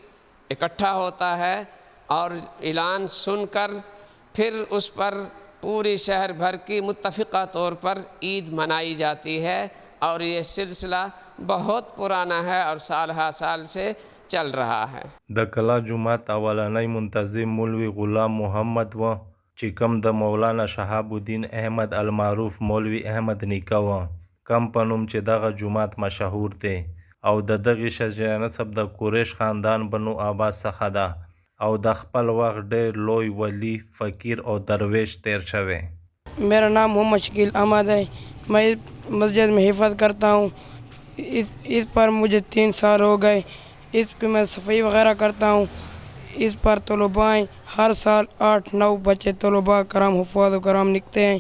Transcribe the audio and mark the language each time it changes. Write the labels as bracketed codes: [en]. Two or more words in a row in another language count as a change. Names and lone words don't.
[ur] اکٹھا ہوتا ہے، اور اعلان سن کر پھر اس پر پوری شہر بھر کی متفقہ طور پر عید منائی جاتی ہے، اور یہ سلسلہ بہت پرانا ہے اور سال ہر سال سے چل رہا ہے۔ [ps] د کلا جومات اولنی منتظم مولوی غلام محمد و چې کوم د مولانا شهاب الدین احمد المعروف مولوی احمد نیکه و، کم په نوم چې دغه جومات مشهور دی، او د دغې شجره نسب د قریش خاندان بنو عباس څخه ده، او د خپل وخت ډېر لوی ولی، فقیر او درویش تیر شوی۔ [ur] میرا نام محمد شکیل احمد ہے، میں اس مسجد میں حفظ کرتا ہوں۔ اس پر مجھے 3 سال ہو گئے، اس پہ میں صفائی وغیرہ کرتا ہوں۔ اس پر طلباء ہر سال 8-9 بچے طلباء کرام حفاظ و کرام لکھتے ہیں۔